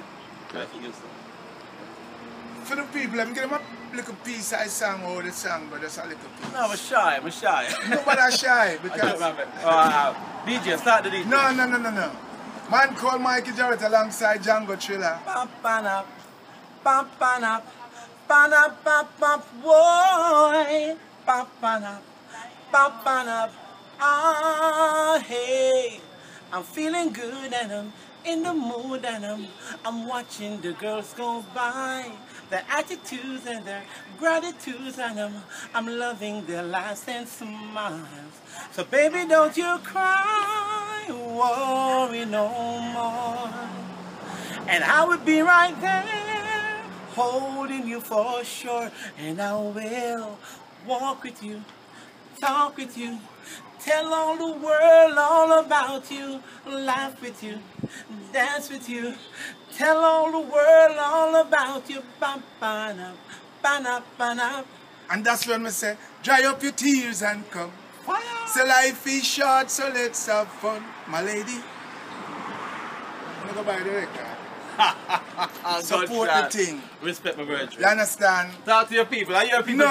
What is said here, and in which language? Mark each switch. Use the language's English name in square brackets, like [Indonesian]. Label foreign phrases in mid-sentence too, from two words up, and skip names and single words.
[English] Like it used to. For the people, I'm getting a little piece I sang over the song, but that's a little piece. No, I'm shy. No, but I'm shy because... DJ, start the DJ. No. Man called Mikey Jarrett alongside Django Thriller. Ba-ba-nap, ba-nap, boy. Ba-ba-nap, ah, hey. I'm feeling good and I'm in the mood and I'm watching the girls go by. Their attitudes and their gratitudes and I'm loving their laughs and smiles. So baby, don't you cry, worry no more. And I will be right there, holding you for sure. And I will walk with you, talk with you, tell all the world all about you, laugh with you, dance with you, tell all the world all about you. Ba-ba-nap, ba-nap, ba-nap. And that's when I say, dry up your tears and come. Fire. So life is short, so let's have fun, my lady. I'm gonna go buy the record. Support the thing. Respect my word. You understand? Talk to your people. Are your people?